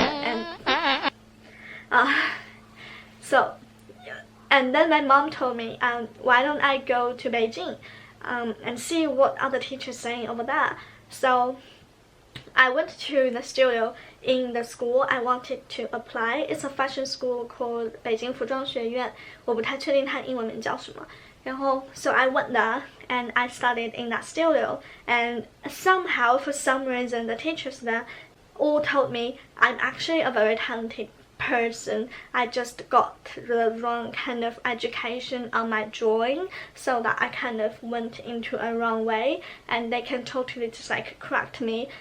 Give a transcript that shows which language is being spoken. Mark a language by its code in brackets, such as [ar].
[en] And and then my mom told me, why don't I go to Beijing and see what other teachers saying over there. So I went to the studio in the school I wanted to apply. It's a fashion school called [zh] 北京服装学院，我不太确定它英文名叫什么。 [en] 然后 so I went there and I studied in that studio, and somehow for some reason the teachers there all told me I'm actually a very talented person. I just got the wrong kind of education on my drawing, so that I kind of went into a wrong way, and they can totally just like correct me.